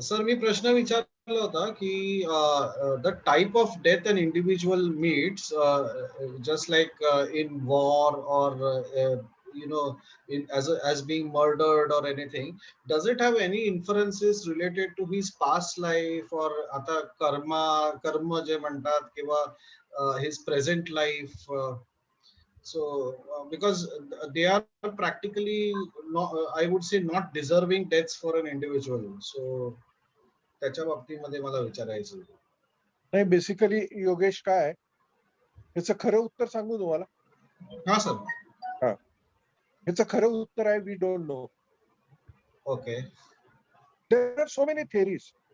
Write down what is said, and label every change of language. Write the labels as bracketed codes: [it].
[mr] Sir मी प्रश्न विचारला होता की [en] the type of death an individual meets just like in war और you know as being murdered or anything, does it have any inferences related to his past life or [mr] आता कर्म जे म्हणतात किंवा [en] his present life? So because they are practically not, I would say not deserving deaths for an individual. [mr] So त्याच्या बाबतीमध्ये मला विचारायचं. नाही, बेसिकली योगेश काय याचं खरं उत्तर सांगू तुम्हाला? हा सर. याचं खरं उत्तर आहे [en] We don't know. Okay. There are so many theories.